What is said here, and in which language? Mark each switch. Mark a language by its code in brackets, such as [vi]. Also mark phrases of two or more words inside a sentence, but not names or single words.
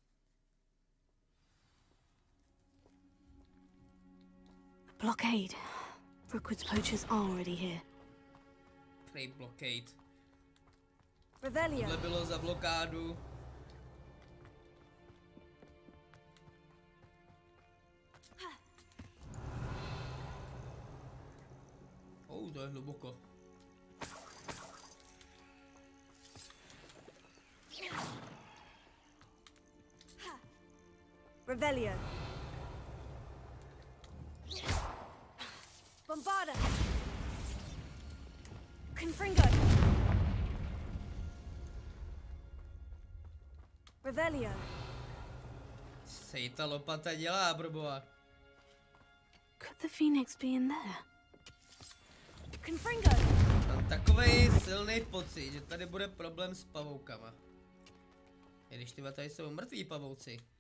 [en] Blockade. Brookwood's poachers are already here. [cs] Prej blockade. [en] Revelio. [cs] Tohle bylo za blokádu. To je hluboko. [en] Revelio. Bombarda. Confringo. Revelio. [cs] Co jí ta lopata dělá, proboha? [en] Could the phoenix be in there? Confringo. [cs] Mám takovej silný pocit, že tady bude problém s pavoukama. I když tyhle tady jsou mrtví pavouci.